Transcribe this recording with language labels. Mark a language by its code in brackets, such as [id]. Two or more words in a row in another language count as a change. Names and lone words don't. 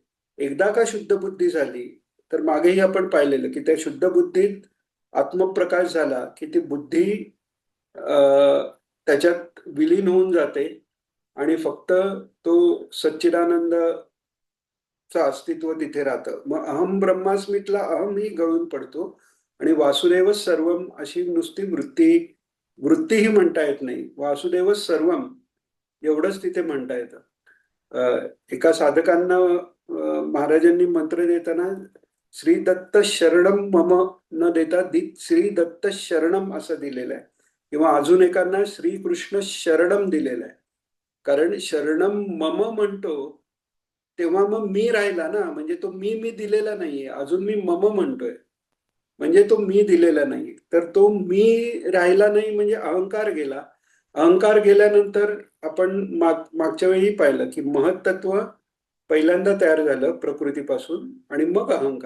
[mr] एकदा का शुद्ध बुद्धी झाली तर मागेही आपण पाहिलेलं की त्या शुद्ध बुद्धीत आत्मप्रकाश झाला की ती बुद्धी त्याच्यात विलीन होऊन जाते आणि फक्त तो सच्चिदानंद अस्तित्व तिथे राहतं. मग अहम ब्रह्मास्मीतला अहम ही गळून पडतो आणि [sa] वासुदेव सर्वम [mr] अशी नुसती वृत्तीही म्हणता येत नाही. [sa] वासुदेव सर्वम [mr] एवढंच तिथे म्हणता येतं. एका साधकांना महाराजांनी मंत्र देताना [sa] श्री दत्त शरणम मम [mr] न देता [sa] श्री दत्त शरणम [mr] असं दिलेलं आहे किंवा अजून एकांना [sa] श्रीकृष्ण शरणम [mr] दिलेलं आहे. कारण [sa] शरणम मम [mr] म्हणतो तेव्हा मग मी राहिला ना, म्हणजे तो मी दिलेला नाहीये, अजून मी मम म्हणतोय, म्हणजे तो मी दिलेला नाही. तर तो मी राहिला नाही म्हणजे अहंकार गेला. अहंकार गेल्यानंतर आपण मागच्या वेळी पाहिलं की महत्तत्व पहिल्यांदा तयार झालं प्रकृतीपासून आणि मग अहंकार.